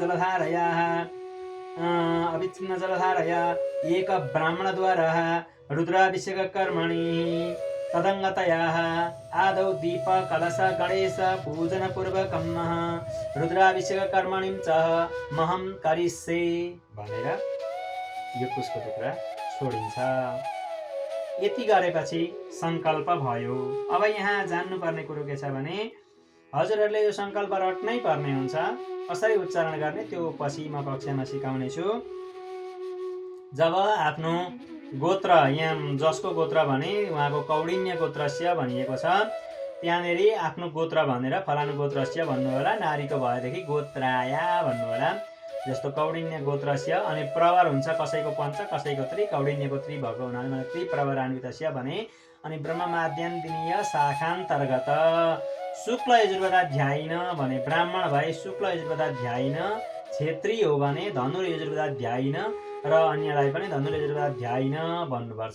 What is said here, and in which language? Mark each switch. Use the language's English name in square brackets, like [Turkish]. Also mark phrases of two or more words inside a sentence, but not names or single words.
[Sanskrit] जलधारया एक ब्राह्मणद्वारा रुद्राभिषेक कर्मणि तदङ्गतया आदौ दीप कलश गणेश पूजन पूर्वकं रुद्राभिषेक कर्मणिं च महं करिष्ये [Nepali] भनेर यो पुष्प टुक्रा छोडिन्छ। यति गरेपछि संकल्प भयो। अब यहाँ जान्नुपर्ने कुरो के छ भने हजुरहरूले यो संकल्प रट्नै पर्ने हुन्छ। कसरी उच्चारण गर्ने त्यो पछि म कक्षामा सिकाउने छु। जब आफ्नो गोत्र, यहाँ जसको गोत्र भने उहाँको [Sanskrit] कौडिन्य गोत्रस्य [Nepali] भनिएको छ, त्यहाँनेरि आफ्नो गोत्र भनेर [Sanskrit] फलानु गोत्रस्य [Nepali] भन्नु होला। नारीको भएदेखि गोत्राया भन्नु होला। जस्तो [Sanskrit] कौडिन्य गोत्रस्य [Nepali] अनि प्रवर हुन्छ कसैको पञ्च कसैको त्रि, कौडिन्यको त्रि भएको हुनाले त्रिप्रवरान्वितस्य भने। अनि [Sanskrit] ब्रह्ममाद्यन्तिनीय शाखान्तर्गत शुक्ल यजुर्वेदाध्यायिन [Nepali] भने ब्राह्मण भए [Sanskrit] शुक्ल यजुर्वेदाध्यायिन, [Nepali] क्षेत्री हो भने [Sanskrit] धनुर यजुर्वेदाध्यायिन [Nepali] र अन्यलाई पनि [Sanskrit] धनुर यजुर्वेदाध्यायिन [Nepali] भन्नुपर्छ।